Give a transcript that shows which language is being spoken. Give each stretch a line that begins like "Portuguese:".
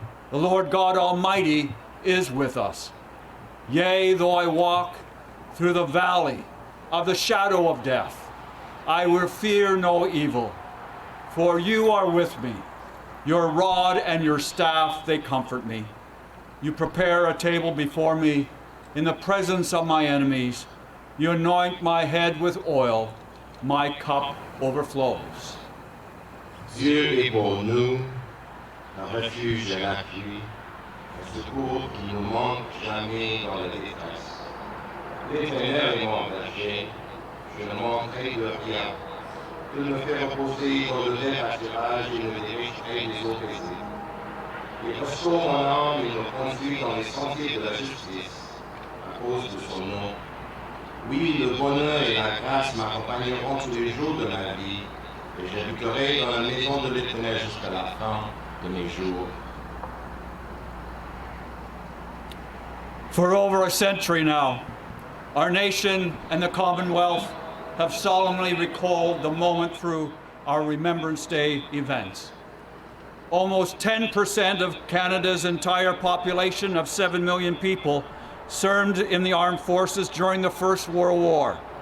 English: The Lord God Almighty is with us. Yea, though I walk through the valley of the shadow of death, I will fear no evil, for you are with me. Your rod and your staff, they comfort me. You prepare a table before me in the presence of my enemies. You anoint my head with oil. My cup overflows.
French: Dieu est pour nous un refuge et un appui, un secours qui nous manque jamais dans la détresse. L'Éternel est mon berger, je ne manquerai de rien. Il me fait reposer dans de verts pâturages et me dirige près des eaux paisibles. Il restaure mon âme et me conduit dans les sentiers de la justice, à cause de son nom. Oui, le bonheur et la grâce m'accompagneront tous les jours de ma vie, et j'habiterai dans la maison de l'Éternel jusqu'à la fin de mes jours.
English: For over a century now, our nation and the Commonwealth have solemnly recalled the moment through our Remembrance Day events. Almost 10% of Canada's entire population of 7 million people served in the armed forces during the First World War.